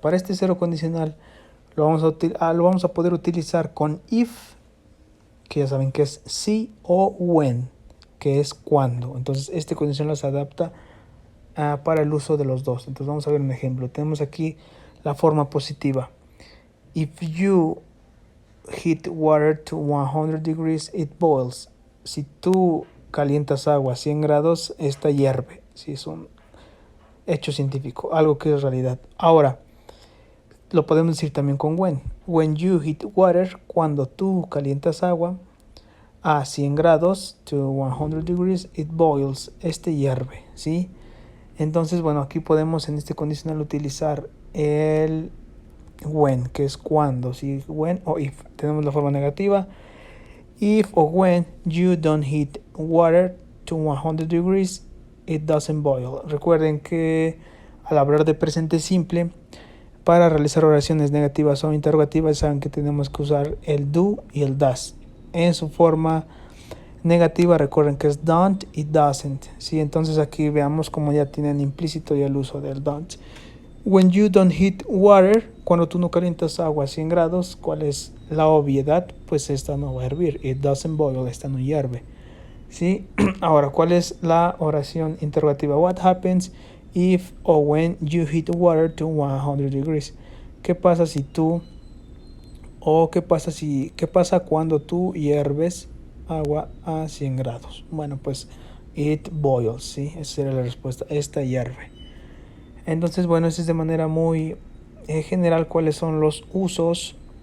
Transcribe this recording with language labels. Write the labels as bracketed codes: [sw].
[es] Para este cero condicional lo vamos a poder utilizar con if, que ya saben que es si, o when, que es cuando. Entonces este condicional se adapta para el uso de los dos. Entonces vamos a ver un ejemplo. Tenemos aquí la forma positiva. [en] If you heat water to 100 degrees, it boils. [es] Si tú calientas agua a 100 grados, esta hierve. Si es un hecho científico, algo que es realidad. Ahora, lo podemos decir también con when. [en] When you heat water, [es] cuando tú calientas agua a 100 grados, [en] to 100 degrees, it boils. [es] Este hierve, ¿sí? Entonces, bueno, aquí podemos en este condicional utilizar el when, que es cuando, ¿sí? When o if. Tenemos la forma negativa. [en] If or when you don't heat water to 100 degrees, it doesn't boil. [es] Recuerden que al hablar de presente simple, para realizar oraciones negativas o interrogativas, saben que tenemos que usar el do y el does. En su forma negativa, recuerden que es don't y doesn't, ¿sí? Entonces aquí veamos como ya tienen implícito ya el uso del don't. [en] When you don't heat water, [es] cuando tú no calientas agua a 100 grados, ¿cuál es la obviedad? Pues esta no va a hervir. [en] It doesn't boil, [es] esta no hierve, ¿sí? Ahora, ¿cuál es la oración interrogativa? [en] What happens if or when you heat water to 100 degrees? [es] ¿Qué pasa si tú o qué pasa cuando tú hierves agua a 100 grados? Bueno, pues [en] it boils, [es] ¿sí? Esa sería la respuesta. Esta hierve. Entonces, bueno, eso es de manera muy general cuáles son los usos